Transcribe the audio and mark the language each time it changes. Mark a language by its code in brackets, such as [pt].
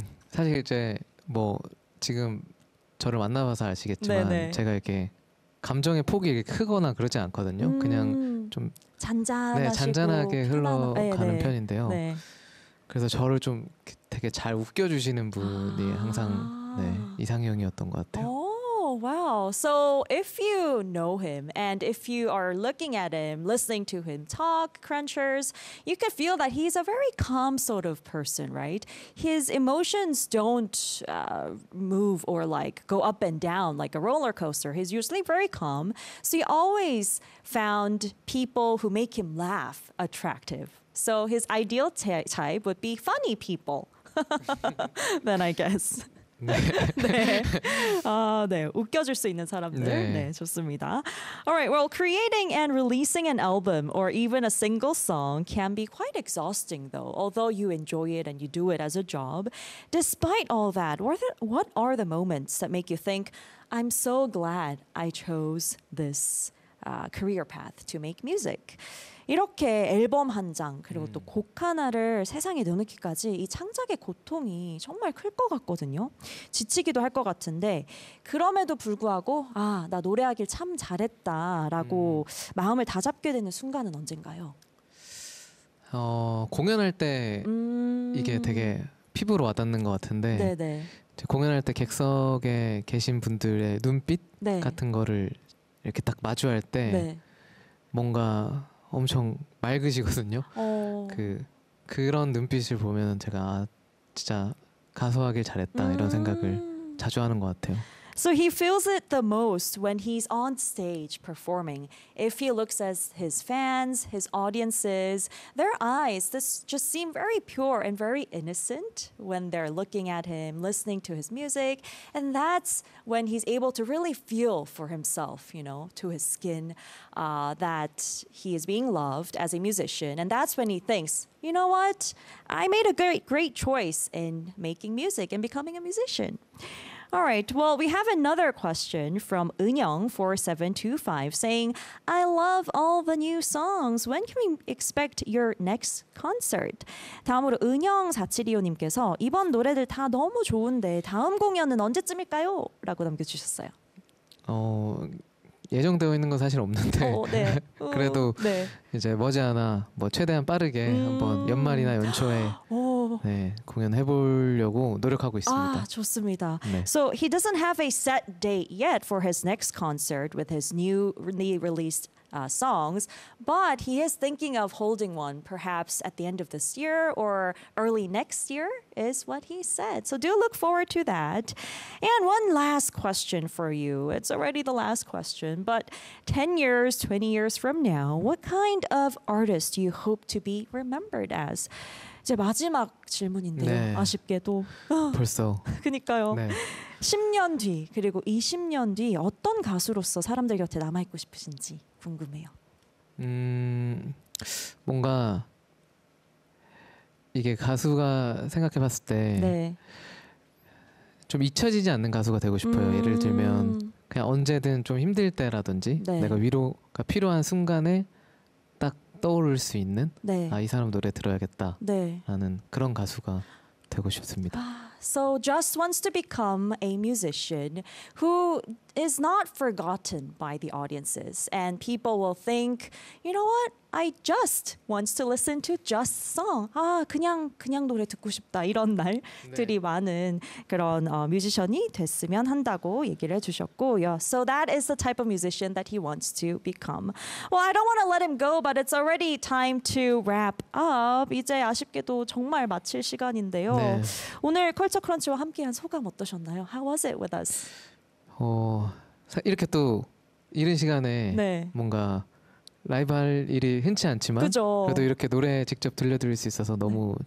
[ko] 사실 이제 뭐 지금 저를 만나봐서 아시겠지만 네네. 제가 이렇게 감정의 폭이 크거나 그러지 않거든요. 그냥 좀 잔잔하시고 네, 잔잔하게 흘러가는 네, 네. 편인데요. 네. 그래서 저를 좀 되게 잘 웃겨주시는 분이 아~ 항상 네, 이상형이었던 것 같아요. [en] Oh, wow. So if you know him and if you are looking at him, listening to him talk, crunchers, you could feel that he's a very calm sort of person, right? His emotions don't move or like go up and down like a roller coaster. He's usually very calm. So he always found people who make him laugh attractive. So his ideal type would be funny people. Then I guess. [ko] 네. 네. 아, 네. 웃겨줄 수 있는 사람들. 네. 네, 좋습니다. [en] All right. Well, creating and releasing an album or even a single song can be quite exhausting though. Although you enjoy it and you do it as a job, despite all that, what are the moments that make you think I'm so glad I chose this career path to make music? [ko] 이렇게 앨범 한 장 그리고 또 곡 하나를 세상에 내놓기까지 이 창작의 고통이 정말 클 것 같거든요. 지치기도 할 것 같은데 그럼에도 불구하고 아, 나 노래하길 참 잘했다라고 마음을 다잡게 되는 순간은 언젠가요? 공연할 때 이게 되게 피부로 와닿는 것 같은데 네네. 공연할 때 객석에 계신 분들의 눈빛 네. 같은 거를 이렇게 딱 마주할 때 네. 뭔가 엄청 맑으시거든요. 그런 눈빛을 보면 제가 진짜 가수 하길 잘했다 이런 생각을 자주 하는 것 같아요. [en] So he feels it the most when he's on stage performing. If he looks at his fans, his audiences, their eyes just seem very pure and very innocent when they're looking at him, listening to his music. And that's when he's able to really feel for himself, you know, to his skin, that he is being loved as a musician. And that's when he thinks, you know what? I made a great choice in making music and becoming a musician. All right, well, we have another question from 은영4725 saying, I love all the new songs. When can we expect your next concert? [ko] 다음으로 은영4725님께서 이번 노래들 다 너무 좋은데 다음 공연은 언제쯤일까요? 라고 남겨주셨어요. 예정되어 있는 건 사실 없는데 네. 그래도 네. 이제 머지않아 뭐 최대한 빠르게 한번 연말이나 연초에 네, 공연해보려고 노력하고 있습니다. 아, 좋습니다. 네. [en] So he doesn't have a set date yet for his next concert with his newly released songs, but he is thinking of holding one perhaps at the end of this year or early next year is what he said. So do look forward to that. And one last question for you. It's already the last question, but 10 years, 20 years from now, what kind of artist do you hope to be remembered as? [ko] 이제 마지막 질문인데요. 네. 아쉽게도. 벌써. 그러니까요. 네. 10년 뒤 그리고 20년 뒤 어떤 가수로서 사람들 곁에 남아있고 싶으신지 궁금해요. 뭔가 이게 가수가 생각해봤을 때 좀 네. 잊혀지지 않는 가수가 되고 싶어요. 예를 들면 그냥 언제든 좀 힘들 때라든지 네. 내가 위로가 필요한 순간에 딱 떠오를 수 있는 네. 아, 이 사람 노래 들어야겠다 네. 라는 그런 가수가 되고 싶습니다. [en] So just wants to become a musician who is not forgotten by the audiences. And people will think, you know what? I just want to listen to just song. [ko] 아, 그냥 노래 듣고 싶다. 이런 날들이 네. 많은 그런 뮤지션이 됐으면 한다고 얘기를 해주셨고요. [en] So that is the type of musician that he wants to become. Well, I don't want to let him go, but it's already time to wrap up. [ko] 이제 아쉽게도 정말 마칠 시간인데요. 네. 오늘 컬처 크런치와 함께한 소감 어떠셨나요? [en] How was it with us? [ko] 이렇게 또 이른 시간에 네. 뭔가 라이브 할 일이 흔치 않지만 그죠. 그래도 이렇게 노래 직접 들려드릴 수 있어서 너무 네.